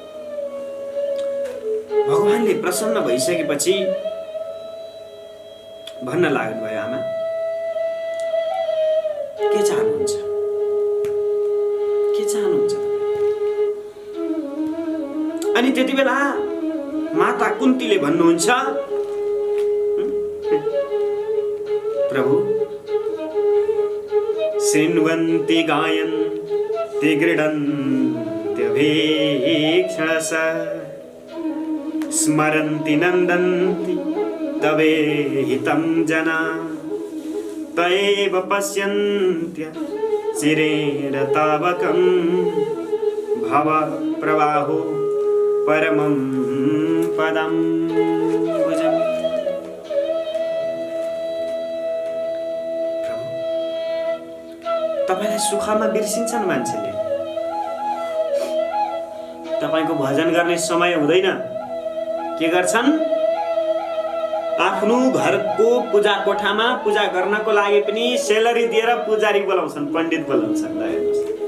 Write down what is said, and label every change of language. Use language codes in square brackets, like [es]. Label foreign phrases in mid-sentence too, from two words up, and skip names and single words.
[ne] भगवानले प्रसन्न भइसकेपछि भन्न लाग्नुभयो, आमा के चाहनुहुन्छ? के चाहनुहुन्छ? अनि त्यति बेला माता कुन्तीले भन्नुहुन्छ, [sa] प्रभु शृण्वन्ति गायन्ति गृह्णन्ति भीक्षणसा स्मरन्ति नन्दन्ति तवेहितं जना तयैव पश्यन्त्य चिरेण तावकं भव प्रवाहो परमं पदं भुजम्। [ne] तपाईलाई सुखमा बिर्सिन्छन् मान्छेले। तपाईको भजन गर्ने समय हुँदैन, के गर्छन्? आफ्नो घरको पूजा कोठामा पूजा गर्नको लागि पनि सेलरी दिएर पुजारी बोलाउँछन्, पण्डित बोलाउँछन्।